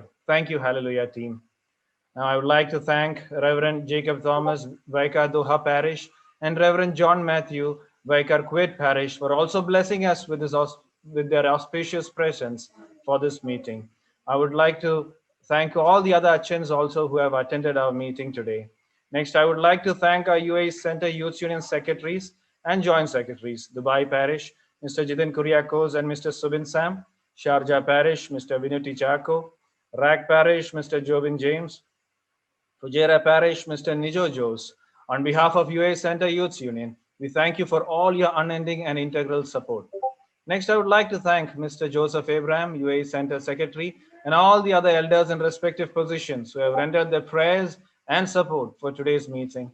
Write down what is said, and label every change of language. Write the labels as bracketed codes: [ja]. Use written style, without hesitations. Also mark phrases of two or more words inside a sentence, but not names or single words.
[en] Thank you, Hallelujah team. Now, I would like to thank Reverend Jacob Thomas, Vicar Doha Parish, and Reverend John Matthew, Vicar Kuwait Parish, for also blessing us with their auspicious presence for this meeting. I would like to thank all the other Achans also who have attended our meeting today. Next, I would like to thank our UAE Center Youth Union Secretaries and Joint Secretaries, Dubai Parish, Mr. Jiten Kuriakos and Mr. Subin Sam, Sharjah Parish, Mr. Vinuti Chako, Rag Parish, Mr. Jobin James, Fujairah Parish, Mr. Nijo Jose. On behalf of UAE Center Youth Union, we thank you for all your unending and integral support. Next, I would like to thank Mr. Joseph Abraham, UAE Center Secretary, and all the other elders in respective positions who have rendered their prayers and support for today's meeting.